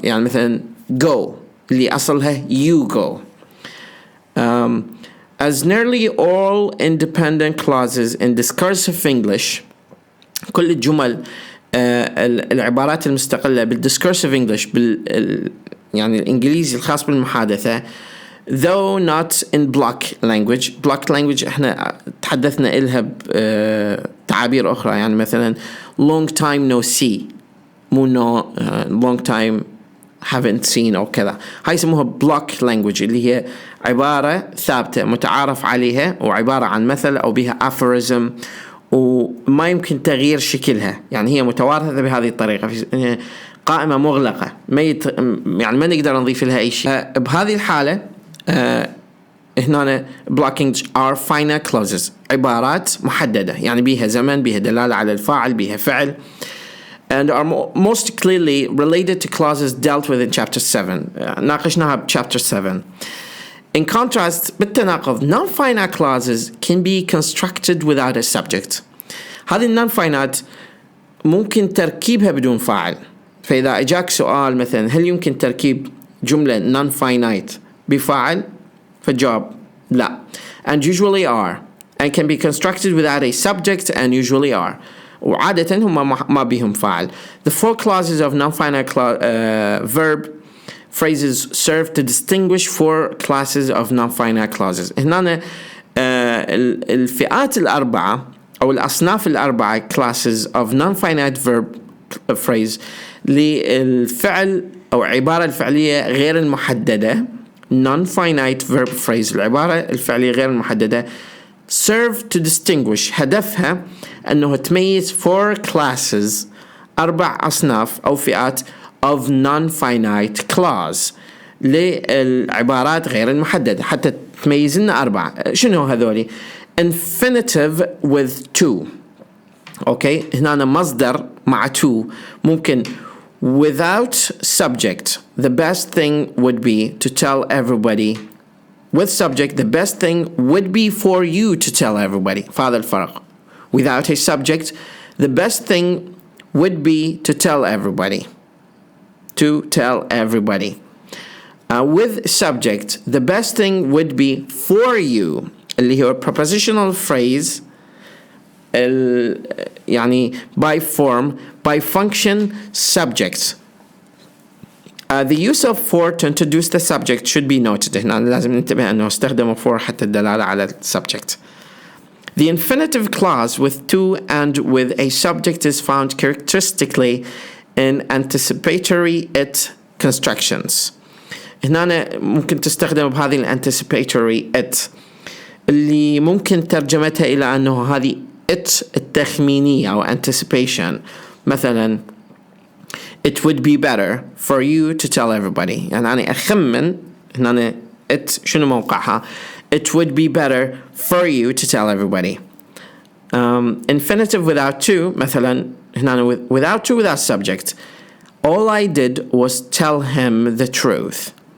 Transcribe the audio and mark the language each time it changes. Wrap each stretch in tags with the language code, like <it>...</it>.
<ar>يعني مثلا go اللي أصلها you go.</ar> <en>as nearly all independent clauses in discursive English.</en> <ar>كل الجمل العبارات المستقلة بالدiscursive English يعني الإنجليزي الخاص بالمحادثة</ar> <en>though not in block language</en> <ar>احنا تحدثنا إلها بتعابير أخرى يعني مثلا</ar> <en>long time no see</en> <ar>مو</ar> <en>long time haven't seen</en> <ar>أو كذا. هاي يسموها block language اللي هي عبارة ثابتة متعارف عليها وعبارة عن مثل أو بها aphorism وما يمكن تغيير شكلها، يعني هي متوارثة بهذه الطريقة، قائمة مغلقة يعني ما نقدر نضيف لها أي شيء. بهذه الحالة هنا blocking are finite clauses، عبارات محددة يعني بيها زمن، بيها دلالة على الفاعل، بيها فعل،</ar> <en>and are most clearly related to clauses dealt with in chapter 7.</en> <ar>ناقشناها ب chapter 7.</ar> <en>In contrast,</en> <ar>بالتناقض,</ar> <en>non-finite clauses can be constructed without a subject.</en> <ar>هذه non-finite ممكن تركيبها بدون فاعل. فإذا أجاك سؤال مثلا هل يمكن تركيب جملة non-finite بفاعل؟ فالجواب لا.</ar> <en>And usually are. And can be constructed without a subject and usually are.</en> <ar>وعادة هم ما بهم فاعل.</ar> <en>The four clauses of non-finite verb phrases serve to distinguish four classes of non-finite clauses.</en> <ar>هنا الفئات الأربعة أو الأصناف الأربعة classes of</ar> <en>non-finite verb phrase</en> <ar>للفعل أو عبارة الفعلية غير المحددة non-finite verb phrase العبارة الفعلية غير المحددة</ar> <en>serve to distinguish</en> <ar>هدفها أنه تميز</ar> <en>four classes</en> <ar>4 أصناف أو فئات</ar> <en>of non-finite clause</en> <ar>للعبارات غير المحددة حتى تميز لنا 4. شنو هذولي؟</ar> <en>infinitive with to.</en> <ar>أوكي هنا مصدر مع</ar> <en>to ممكن without subject the best thing would be to tell everybody. With subject the best thing would be for you to tell everybody.</en> <ar>فهذا الفرق.</ar> <en>Without a subject the best thing would be to tell everybody. To tell everybody. With subject the best thing would be for you</en> <ar>اللي هو</ar> <en>prepositional phrase يعني by form by function subject. The use of for to introduce the subject should be noted.</en> <ar>هنا لازم ننتبه أنه استخدم for حتى الدلالة على subject.</ar> <en>The infinitive clause with to and with a subject is found characteristically in anticipatory it constructions.</en> <ar>هنا ممكن تستخدم بهذه anticipatory it اللي ممكن ترجمتها إلى أنه هذه it التخمينية أو anticipation.</ar> <en>مثلا it would be better for you to tell everybody</en> <ar>يعني أنا أخمن هنا</ar> <en>it</en> <ar>شنو موقعها</ar> <en>it would be better for you to tell everybody. Infinitive without to</en> <ar>مثلا هنا</ar> <en>without to without subject all I did was tell him the truth.</en>